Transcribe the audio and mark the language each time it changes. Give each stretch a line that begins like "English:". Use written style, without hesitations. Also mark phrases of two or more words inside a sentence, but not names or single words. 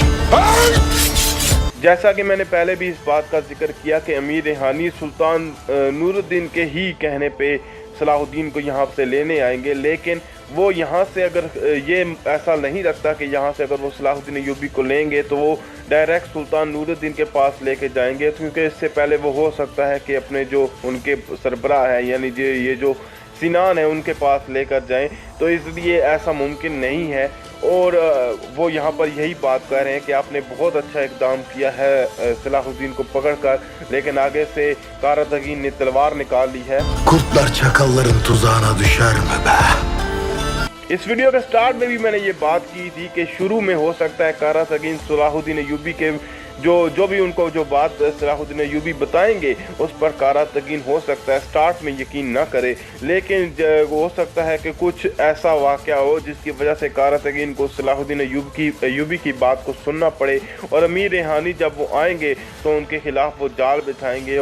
Hindi: जैसा कि मैंने पहले भी इस बात का जिक्र किया कि अमीर रिहानी सुल्तान नूरुद्दीन के ही कहने पे सलाहुद्दीन को यहाँ से लेने आएंगे, लेकिन वो यहाँ से अगर ये ऐसा नहीं रखता कि यहाँ से अगर वो सलाहुद्दीन अय्यूबी को लेंगे तो वो डायरेक्ट सुल्तान नूरुद्दीन के पास लेके जाएंगे, क्योंकि इससे पहले वो हो सकता है कि अपने जो उनके सरबराह है यानी ये जो सिनान है उनके पास लेकर जाएं, तो इसलिए ऐसा मुमकिन नहीं है। और वो यहाँ पर यही बात कर रहे हैं कि आपने बहुत अच्छा इकदाम किया है सलाहुद्दीन को पकड़कर, लेकिन आगे से कारातगीन ने तलवार निकाल ली है।
Turkish: Kurtlar çakalların tuzağına düşer mi be?
Hindi: इस वीडियो के स्टार्ट में भी मैंने ये बात की थी कि शुरू में हो सकता है कारातगीन सलाहुद्दीन अय्यूबी के जो भी उनको जो बात सलाहुद्दीन अय्यूबी बताएंगे उस पर कारातगीन हो सकता है स्टार्ट में यकीन ना करे, लेकिन हो सकता है कि कुछ ऐसा वाक़या हो जिसकी वजह से कारातगीन को सलाहुद्दीन अय्यूबी की बात को सुनना पड़े और अमीर रिहानी जब वो आएंगे तो उनके खिलाफ वो जाल बिछाएंगे।